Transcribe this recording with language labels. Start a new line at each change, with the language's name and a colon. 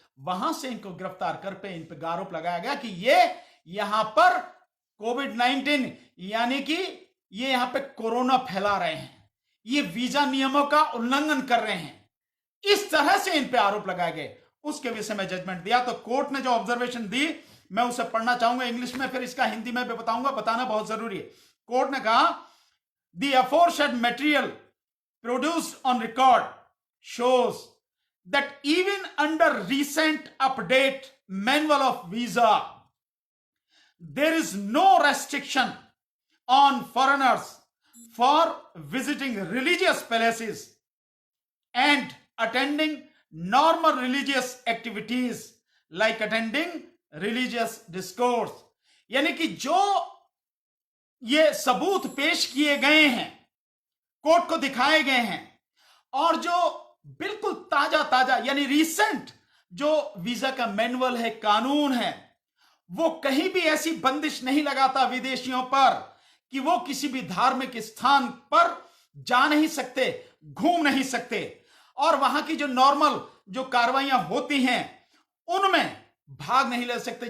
Hindi: वहां से इनको गिरफ्तार कर पे इन पर आरोप लगाया गया कि ये यहां पर कोविड-19 यानी कि ये यहां पे कोरोना फैला रहे हैं, ये वीजा नियमों का उल्लंघन कर रहे हैं। इस तरह से इन पे आरोप लगाए गए। उसके विषय में जजमेंट दिया। तो कोर्ट ने जो ऑब्जर्वेशन दी मैं उसे पढ़ना चाहूंगा इंग्लिश में, फिर इसका हिंदी में भी बताऊंगा, बताना बहुत जरूरी है। कोर्ट ने कहा,
English: The aforesaid material produced on record shows that even under recent update manual of visa, there is no restriction on foreigners for visiting religious places and attending normal religious activities like attending religious discourse।
Hindi: यानी कि जो ये सबूत पेश किए गए हैं, court को दिखाए गए हैं, और जो बिल्कुल ताजा ताजा यानी रीसेंट जो वीजा का मैनुअल है, कानून है, वो कहीं भी ऐसी बंदिश नहीं लगाता विदेशियों पर कि वो किसी भी धार्मिक स्थान पर जा नहीं सकते, घूम नहीं सकते, और वहां की जो नॉर्मल जो कार्रवाइयां होती हैं उनमें भाग नहीं ले सकते।